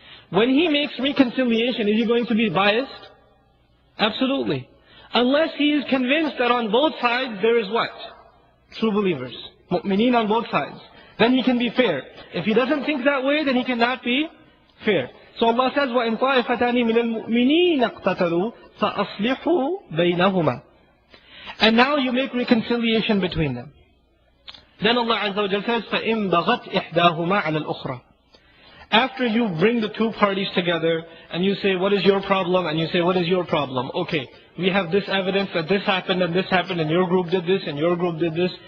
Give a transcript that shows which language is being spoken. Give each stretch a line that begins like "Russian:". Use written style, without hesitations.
English: When he makes reconciliation, is he going to be biased? Absolutely. Unless he is convinced that on both sides there is what? True believers. Mu'mineen on both sides. Then he can be fair. If he doesn't think that way, then he cannot be fair. So Allah says,
Arabic: وَإِن طَائِفَتَانِ مِنَ الْمُؤْمِنِينَ اقْتَتَلُوا فَأَصْلِحُوا بَيْنَهُمَا.
English: And now you make reconciliation between them. Then Allah Azza wa Jalla says,
Arabic: فَإِن بَغَتْ إِحْدَاهُمَا عَلَى الْأُخْرَى.
English: After you bring the two parties together and you say, what is your problem? And you say, what is your problem? Okay, we have this evidence that this happened and your group did this and your group did this.